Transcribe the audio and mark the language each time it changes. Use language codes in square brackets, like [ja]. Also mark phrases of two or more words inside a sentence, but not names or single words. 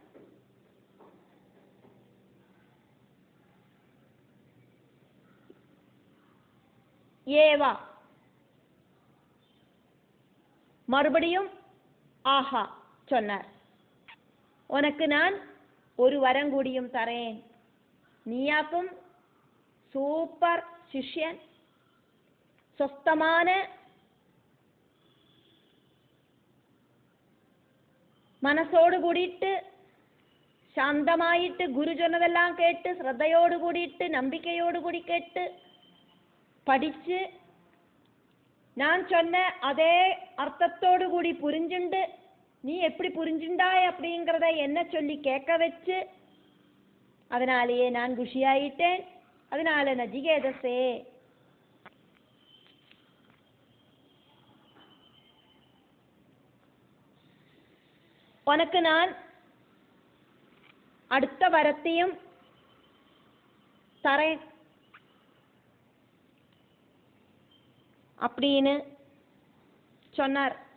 [ta] ஏவா மறுபடியும் ஆஹா சொன்னார், உனக்கு நான் ஒரு வரம் கூடியும் தரேன், நீயாக்கும் சூப்பர் சிஷ்யன், சொஸ்தமான [ml] മനസ്സോട് കൂടിയിട്ട് ശാന്തമായിട്ട് ഗുരു ചൊന്നതെല്ലാം കേട്ട് ശ്രദ്ധയോട് കൂടിയിട്ട് നമ്പിക്കയോട് കൂടി കേട്ട് പഠിച്ച് ഞാൻ [ta] சொன்ன அதே அர்த்தத்தோடு கூடி புரிஞ்சுண்டு நீ எப்படி புரிஞ்சுண்டாய் அப்படிங்கிறத என்ன சொல்லி கேட்க வச்சு அதனாலேயே நான் குஷியாயிட்டேன். அதனால நஜிகேதஸே உனக்கு நான் அடுத்த வரத்தையும் தரேன் அப்படின்னு சொன்னார்.